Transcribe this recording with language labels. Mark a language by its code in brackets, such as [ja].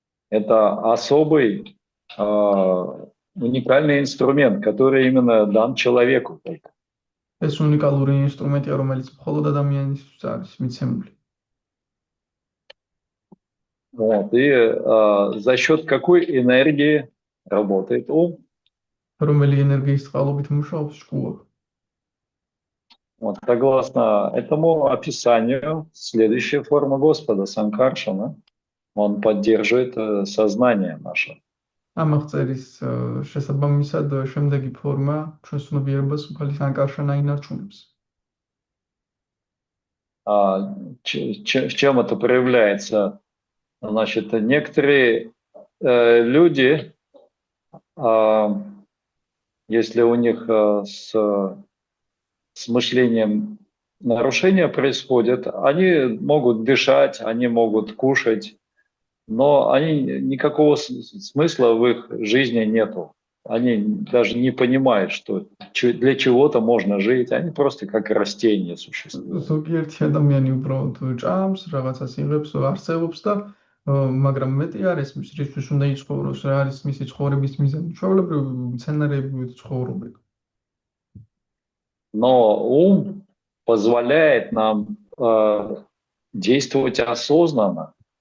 [ru] Это особый, уникальный инструмент, который именно дан человеку. [ka] ეს უნიკალური ინსტრუმენტია, რომელიც მხოლოდ ადამიანისთვის არის მიცემული. [ru] Вот, и за счет какой энергии работает ум? [ka] Რომელი ენერგიის წყალობით მუშაობს შქუა? [ru] Вот, согласно этому описанию, следующая форма Господа, Санкаршана, он поддерживает сознание наше. [ka] Ამაღწერის შესაბამისად შემდეგი ფორმა ჩვენს ცნობიერებას უფალი Санкаршана ინარჩუნებს. [ru] В чем это проявляется? Значит, некоторые люди, если у них с мышлением нарушения происходят, они могут дышать, они могут кушать, но никакого смысла в их жизни нету. они даже не понимают, что для чего-то можно жить, они просто как растения существуют. [ka] ზოგიერთი ადამიანი უბრალოდ ჭამს, რაღაცას იღებს, არსებობს და მაგრამ მეტი არის მის რისთვის უნდა იცხოვროს, რა არის მისი ცხოვრების მიზანი. ჩვეულებრივ მცენარეები ცხოვრობენ. [ru] Но ум позволяет нам действовать осознанно,